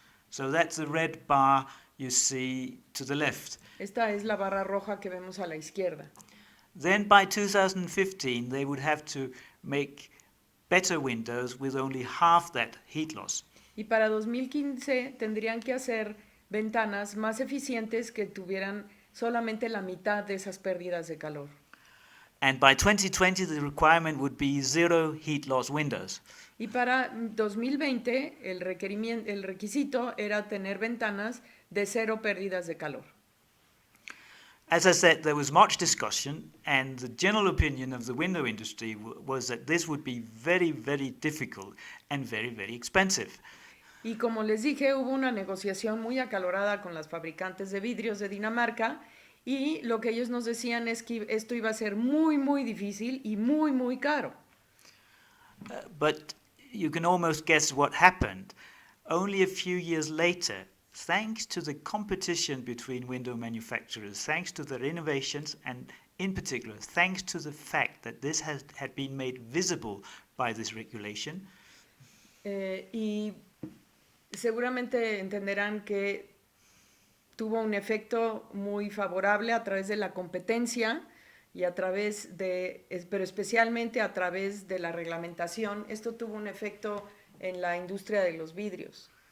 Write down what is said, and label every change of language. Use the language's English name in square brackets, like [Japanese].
[English] So that's the red bar you see to the left. [Spanish] Esta es la barra roja que vemos a la izquierda. [English] Then by 2015 they would have to make better windows with only half that heat loss. [Spanish] Y para 2015 tendrían que hacer ventanas más eficientes que tuvieran solamente la mitad de esas pérdidas de calor. [English] And by 2020 the requirement would be zero heat loss windows. [Spanish] Y para 2020 el requisito era tener ventanas de cero pérdidas de calor. [English] As I said, there was much discussion, and the general opinion of the window industry was that this would be very, very difficult and very, very expensive. [Spanish] Y como les dije, hubo una negociación muy acalorada con las fabricantes de vidrios de Dinamarca, y lo que ellos nos decían es que esto iba a ser muy, muy difícil y muy, muy caro. [English] But you can almost guess what happened. Only a few years later, thanks to the competition between window manufacturers, thanks to their innovations, and in particular, thanks to the fact that this had been made visible by this regulation. [Spanish] Y seguramente entenderán que tuvo un efecto muy favorable a través de la competencia y a través de, pero especialmente a través de la reglamentación. Esto tuvo un efecto en la industria de los vidrios.